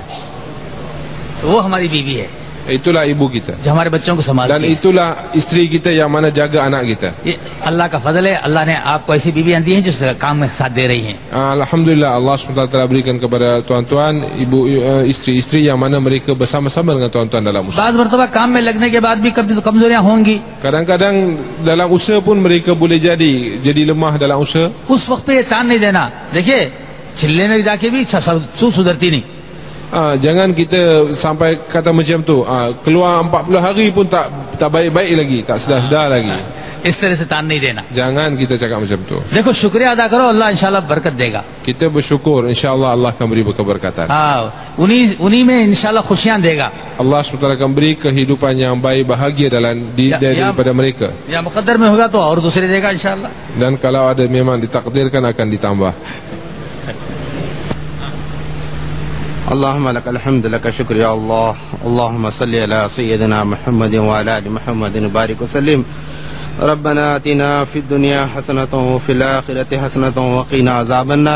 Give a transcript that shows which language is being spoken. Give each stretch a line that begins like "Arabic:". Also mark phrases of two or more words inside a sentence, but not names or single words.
Hindi: तो वो हमारी बीवी है,
Malay: Itulah ibu kita,
Hindi: जो हमारे बच्चों को
Malay: dan
Hindi: संभालती है।
Malay: itulah isteri kita yang mana jaga anak kita.
Hindi: ये अल्लाह का फजल है, अल्लाह ने आपको ऐसी बीवियां दी हैं जो काम में साथ दे रही हैं।
Malay: Alhamdulillah, Allah SWT telah berikan kepada tuan-tuan ibu isteri-isteri yang mana mereka bersama-sama dengan tuan-tuan dalam usaha.
Hindi: बाद मरतबा काम में लगने के बाद भी कभी तो कमजोरियां होंगी।
Malay: Kadang-kadang dalam usaha pun mereka boleh jadi lemah dalam usaha.
Hindi: उस वक्त पे ये तान नहीं देना। देखिए, चिल्ले में जाके भी सुधरती नहीं।
Malay: Jangan kita sampai kata macam tu, keluar 40 hari pun tak baik-baik lagi, tak sedar-sedar lagi.
Hindi: इस तरह से तान नहीं देना।
Malay: Jangan kita cakap macam tu.
Hindi: देखो, शुक्रिया अदा करो, अल्लाह इंशाल्लाह बरकत देगा।
Malay: Kita bersyukur, insya-Allah Allah akan beri keberkatan.
Hindi: उन्हीं में इंशाल्लाह खुशियां देगा।
Malay: Allah SWT akan beri kehidupan yang baik, bahagia daripada mereka.
Hindi: या मुकद्दर में होगा तो और दूसरे देगा इंशाल्लाह।
Malay: Dan kalau ada memang ditakdirkan akan ditambah.
Arabic: اللهم لك الحمد لك الشكر يا الله. اللهم صل على سيدنا محمد وعلى ال محمد وبارك وسلم. ربنا آتنا في الدنيا حسنة وفي الآخرة حسنة وقنا عذاب النار.